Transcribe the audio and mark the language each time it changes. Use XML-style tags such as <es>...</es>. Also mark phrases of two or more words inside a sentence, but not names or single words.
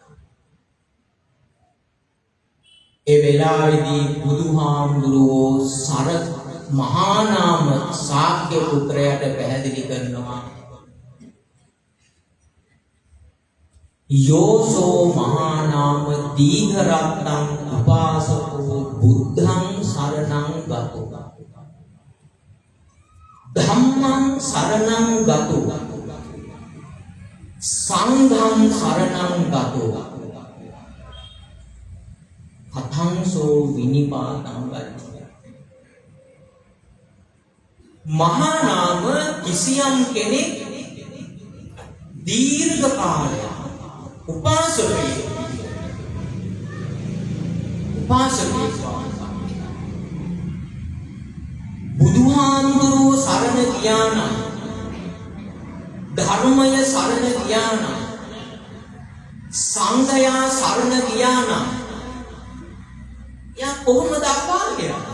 <si>ඒ වෙලාවේදී බුදුහාමුදුරුවෝ මහා නාම ශාක්‍ය පුත්‍රයාට පැහැදිලි කරනවා</si> <pi>යෝසෝ මහා නාම දීඝරත්නං උපාසකෝ බුද්ධං සරණං ගතෝ ධම්මං සරණං ගතෝ සංඝං සරණං ගතෝ කතංසෝ විනිපාතං ගච්ඡති.</pi> <si>මහා නාම කිසියම් කෙනෙක් දීර්ඝ කාලයක් උපාසකයෙක් බුදුහාමුදුරුවෝ සරණ ගියා නම් ධර්මය සරණ ගියා නම් සංඝයා සරණ ගියා නම් යා කොහොමද අපාය?</si>